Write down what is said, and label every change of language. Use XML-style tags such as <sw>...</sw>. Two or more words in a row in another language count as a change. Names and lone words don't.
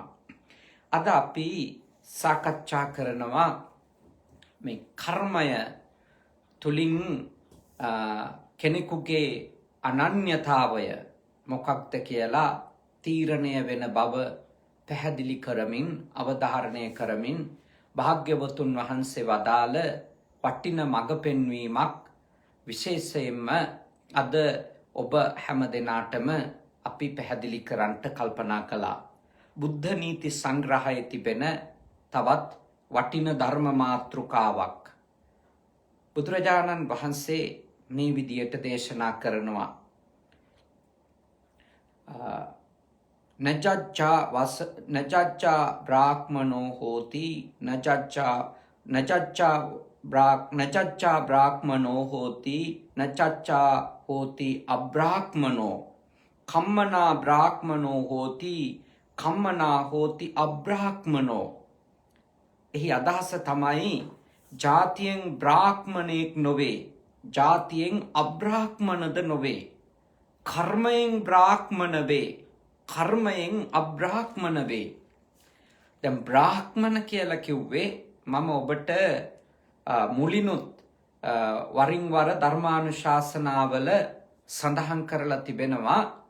<si>අද අපි සාකච්ඡා කරනවා මේ කර්මය තුලින් කෙනෙකුගේ අනන්‍යතාවය මොකක්ද කියලා තීරණය වෙන බව පැහැදිලි කරමින් අවධාරණය කරමින් භාග්‍යවතුන් වහන්සේ වදාළ වටින මඟ පෙන්වීමක් විශේෂයෙන්ම අද ඔබ හැම දෙනාටම අපි පැහැදිලි කරන්නට කල්පනා කළා. බුද්ධ නීති සංග්‍රහයේ තිබෙන තවත් වටින ධර්ම මාතෘකාවක් බුදුරජාණන් වහන්සේ මේ විදියට දේශනා කරනවා.</si> <pi>නජච්චා බ්‍රාහ්මනෝ හෝති නජච්චා බ්‍රාහ්මනෝ හෝති නචච්චා හෝති අබ්‍රාහ්මනෝ කම්මනා බ්‍රාහ්මනෝ හෝති කම්මනා හෝති අබ්‍රාහ්මනෝ.</pi> <si>එහි අදහස තමයි ජාතියෙන් බ්‍රාහ්මණයෙක් නොවේ, ජාතියෙන් අබ්‍රාහ්මණද නොවේ, කර්මයෙන් බ්‍රාහ්මණ වේ, කර්මයෙන් අබ්‍රාහ්මණ වේ. දැන් බ්‍රාහ්මණ කියලා කිව්වේ මම ඔබට මුලිනුත් වරින් වර ධර්මානුශාසනාවල සඳහන් කරලා තිබෙනවා.</si>